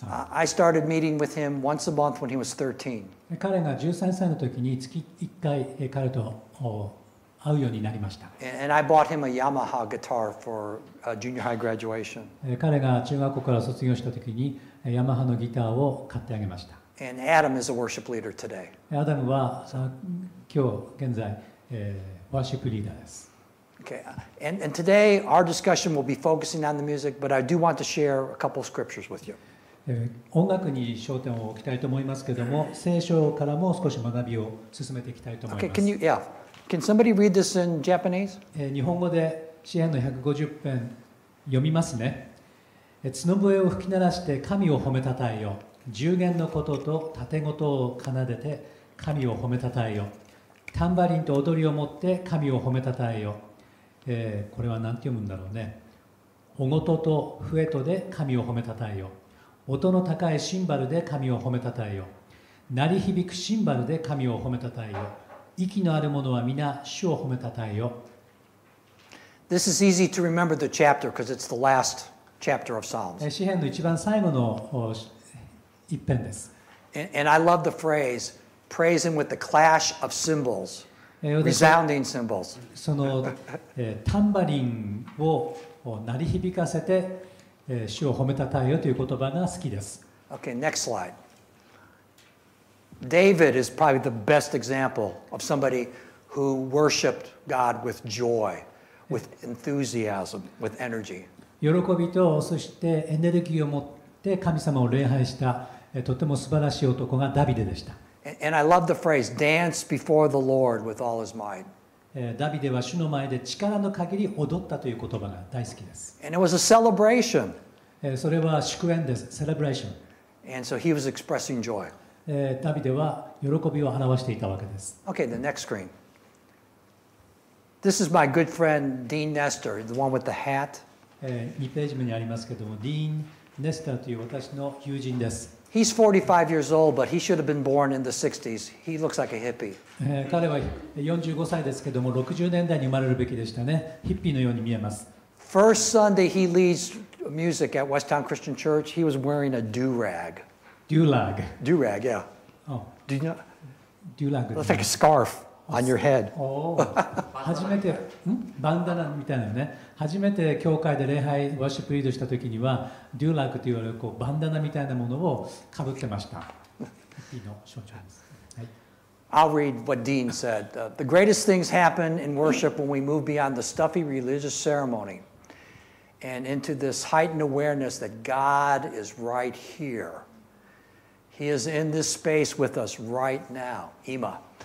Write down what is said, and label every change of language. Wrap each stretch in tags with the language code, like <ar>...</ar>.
<en>I started meeting with him once a month when he was 13.</en> <ja>彼が13歳の時に月1回彼と会うようになりました。</ja> <en>And I bought him a Yamaha guitar for junior high graduation.</en> <ja>彼が中学校から卒業した時にヤマハのギターを買ってあげました。</ja> <en>And Adam is a worship leader today.</en> <ja>アダムは今日現在、ワーシップリーダーです。</ja> <en>Okay, and today our discussion will be focusing on the music, but I do want to share a couple of scriptures with you.</en> <ja>音楽に焦点を置きたいと思いますけれども、聖書からも少し学びを進めていきたいと思います。</ja> <en>Okay, can somebody read this in Japanese?</en> <ja>日本語で詩編の150編読みますね。角笛を吹き鳴らして神を褒めたたえよ。十弦のことと盾事を奏でて神を褒めたたえよ。タンバリンと踊りを持って神を褒めたたえよ。これは何て読むんだろうね。おごとと笛とで神を褒めたたえよ。音の高いシンバルで神を褒めたたえよ。鳴り響くシンバルで神を褒めたたえよ。息のある者は皆主を褒めたたえよ。</ja> <en>This is easy to remember the chapter because it's the last chapter of Psalms.</en> <ja>詩編の一番最後の一編です。</ja> <en>And I love the phrase, praise him with the clash of cymbals, resounding cymbals.</en> <ja>そのタンバリンを鳴り響かせて主を褒めたたえよという言葉が好きです。</ja> <en>Okay, next slide. David is probably the best example of somebody who worshiped God with joy, with enthusiasm, with energy.</en> <ja>喜びとそしてエネルギーを持って神様を礼拝したとても素晴らしい男がダビデでした。</ja> <en>And I love the phrase, dance before the Lord with all his might.</en> <ja>ダビデは主の前で力の限り踊ったという言葉が大好きです。</ja> <en>And it was a celebration.</en> <ja>それは祝宴です。セレブレーション。</ja> <en>And so he was expressing joy.</en> <ja>ダビデは喜びを表していたわけです。</ja> <en>Okay, the next screen. This is my good friend Dean Nestor, the one with the hat.</en> <ja>2ページ目にありますけども、ディーン・ネスターという私の友人です。</ja> <en>He's 45 years old, but he should have been born in the 60s. He looks like a hippie.</en> <ja>彼は45歳ですけども、60年代に生まれるべきでしたね。ヒッピーのように見えます。</ja> <en>First Sunday he leads music at Westtown Christian Church, he was wearing a do-rag. Do-rag. Do-rag, yeah. Oh. Do you know? Do-rag. It's like a scarf on your head.</en> <ja>初めて、バンダナみたいなね。初めて教会で礼拝、ワーシップリードした時には、Do-rag と言われるバンダナみたいなものをかぶってました。ヒッピーの象徴です。はい。</ja> <en>I'll read what Dean said. The greatest things happen in worship when we move beyond the stuffy religious ceremony and into this heightened awareness that God is right here. He is in this space with us right now. Ima.</en>